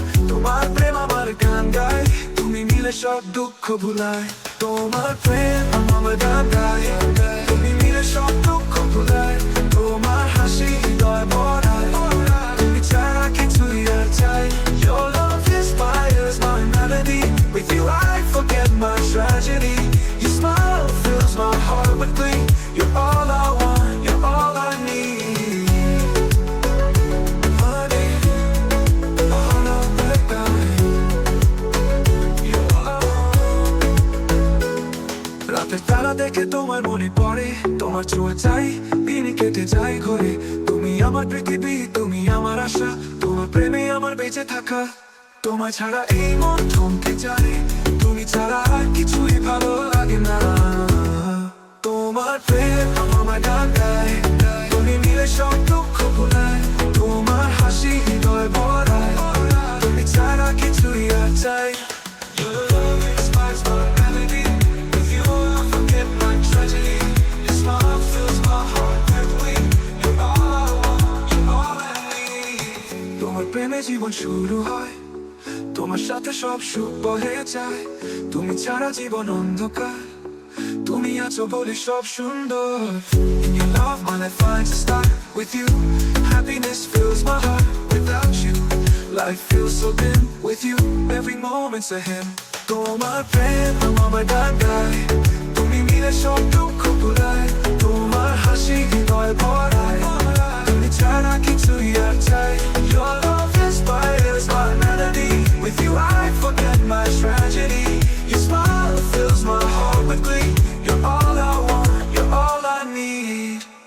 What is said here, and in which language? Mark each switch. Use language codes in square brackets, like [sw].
[bn] তোমার প্রেম আমার গান গায়, তুমি মিলে সব দুঃখ ভুলায়। তোমার প্রেম আমার গান গায়, তুমি মিলে সব দুঃখ ভুলায়। তোমার হাসি হৃদয় ভরায়, তুমি ছাড়া কিছুই আর চাই। [en] Your love inspires my melody, with you I forget my tragedy. Your smile fills my heart with glee, you're all I want, you're all I need. Honey, all of the time, you're all I want. [bn] রাতের তারা দেখে তোমার মনে পড়ে, তোমার ছোঁয়া চাই, দিনই কেটে যাই ঘরে। তুমি আমার পৃথিবী, তুমি আমার আশা, তোমার প্রেমে আমার বেঁচে থাকা। তোমার ছাড়া এই মন থমকে যায়, তুমি ছাড়া আর কিছুই ভালো লাগে না। তোমার প্রেম আমার গান গায়, তুমি মিলে সব দুঃখ ভুলায়। তোমার হাসি হৃদয় ভরায়, তুমি ছাড়া কিছুই আর চাই। [en] Your love inspires my melody, with you I forget my tragedy. Your smile fills my heart with glee, you're all I want, you're all I need. [bn] তোমার প্রেমে জীবন শুরু হয়, তোমার সাথে সব সুখ বহে যায়। তুমি ছাড়া জীবন অন্ধকার, তুমি আছো বলে সব সুন্দর। [en] In your love my life finds a start, with you happiness fills my heart. Without you life feels so dim, with you every moment's a hymn. [bn] তোমার প্রেম আমার গান গায়, তুমি মিলে সব দুঃখ ভুলায়। তোমার হাসি হৃদয় ভরায়, তুমি ছাড়া কিছুই আর চাই। [en] Your love inspires my melody, with you I forget my tragedy. Your smile fills my heart with glee, you're all I want, you're all I need.